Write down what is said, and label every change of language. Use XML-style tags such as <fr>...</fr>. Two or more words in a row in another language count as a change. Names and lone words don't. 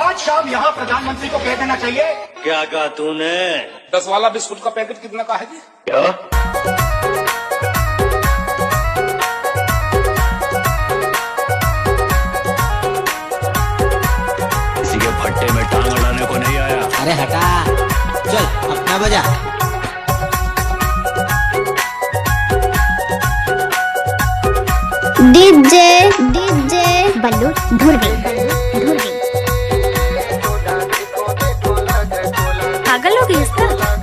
<hi>साहब यहाँ प्रधानमंत्री को कह देना चाहिए। क्या कहा तूने? 10 वाला बिस्कुट का पैकेट कितना का है जी? क्या? किसी के फट्टे में टांग अड़ाने को नहीं आया। अरे हटा, चल अपना बजा। डीजे डीजे बल्लू धुरवी धुरवी। पागल हो गई इसका।</hi>